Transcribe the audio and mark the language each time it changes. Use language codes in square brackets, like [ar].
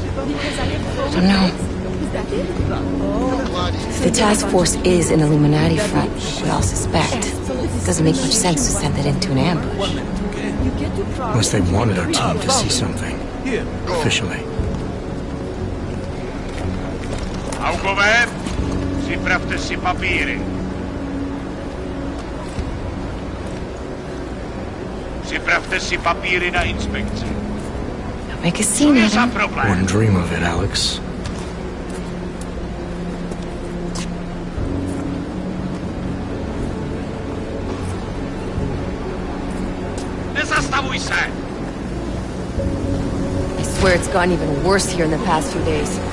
[en] I don't know. If the task force is an Illuminati front, we all suspect, it doesn't make much sense to send it into an ambush. Unless they wanted our team to see something. Officially. [cs] Augové, připravte si papíry. Připravte si papíry na inspekci. [en] Don't make a scene, Adam. Wouldn't dream of it, Alex. [cs] Nezastavuj se! [en] I swear it's gotten even worse here in the past few days.